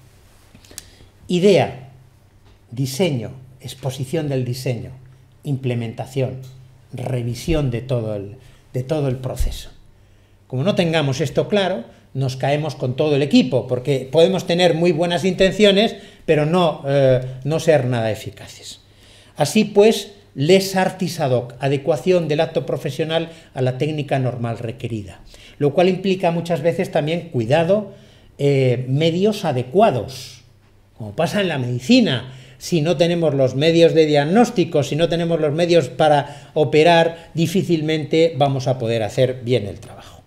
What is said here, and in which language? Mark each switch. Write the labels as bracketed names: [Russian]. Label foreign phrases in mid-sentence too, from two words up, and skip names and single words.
[Spanish] Idea, diseño, exposición del diseño, implementación, revisión de todo el proceso. Como no tengamos esto claro, nos caemos con todo el equipo, porque podemos tener muy buenas intenciones, pero no ser nada eficaces. Así pues, [Latin] lex artis ad hoc, [Spanish] adecuación del acto profesional a la técnica normal requerida, lo cual implica muchas veces también cuidado, medios adecuados, como pasa en la medicina. Si no tenemos los medios de diagnóstico, si no tenemos los medios para operar, difícilmente vamos a poder hacer bien el trabajo.